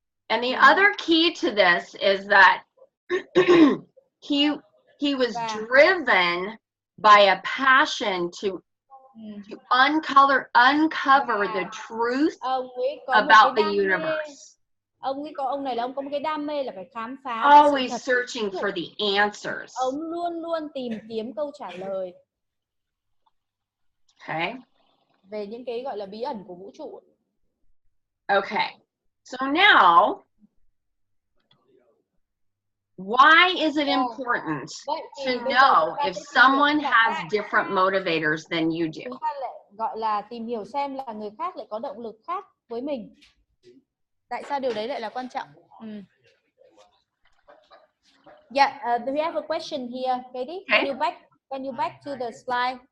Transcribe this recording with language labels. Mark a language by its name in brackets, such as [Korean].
[English] And the other key to this is that he was driven by a passion to uncover the truth about the universe. [Vietnamese] Ông này là ông có một cái đam mê là phải khám phá. [English] Always searching for the answers. [Vietnamese] Ông luôn tìm kiếm câu trả lời. [English] Okay. [Vietnamese] Về những cái gọi là bí ẩn của vũ trụ. [English] Okay. So now, why is it important to know if someone has different motivators than you do? [Vietnamese] Chúng ta lại gọi là tìm hiểu xem là người khác lại có động lực khác với mình. Tại sao điều đấy lại là quan trọng? [English] Yeah, we have a question here, Katie. Okay. Can you back to the slide?